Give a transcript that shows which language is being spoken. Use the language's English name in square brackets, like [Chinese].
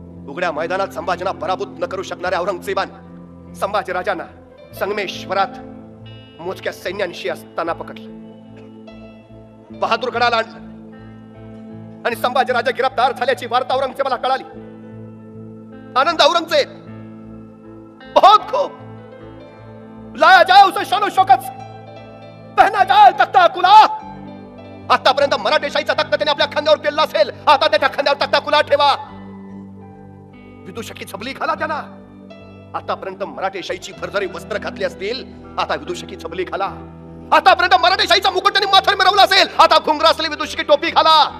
[Marathi] उघड्या मैदानात संभाजींना पराभूत न करू शकणाऱ्या औरंगजेबाने संभाजीराजांना संगमेश्वरात मोजक्या सैन्यांशी असताना पकडलं, बहादूरगडाला आणलं आणि संभाजीराजे गिरफ्तार झाल्याची वार्ता औरंगजेबाला कळाली. [Hindi] आनंद औरंगजेब बहुत खूब, लाया जाए उसे शानो शौकत से, पहना जाए तख्ता कुला. [Marathi] आतापर्यंत मराठेशाहीचा तख्ता त्याने आपल्या खांद्यावर केला असेल, आता त्याच्या खांद्यावर तख्ता कुला ठेवा. विदूषकी छबली घाला त्यांना. आतापर्यंत मराठेशाहीची भरजरी वस्त्र घातली असतील, आता विदूषकी छबली घाला. आतापर्यंत मराठेशाहीचा मुकुट त्यांनी माथ्यावर मिरवला असेल, आता घुंगरा असलेली विदूषकी टोपी घाला.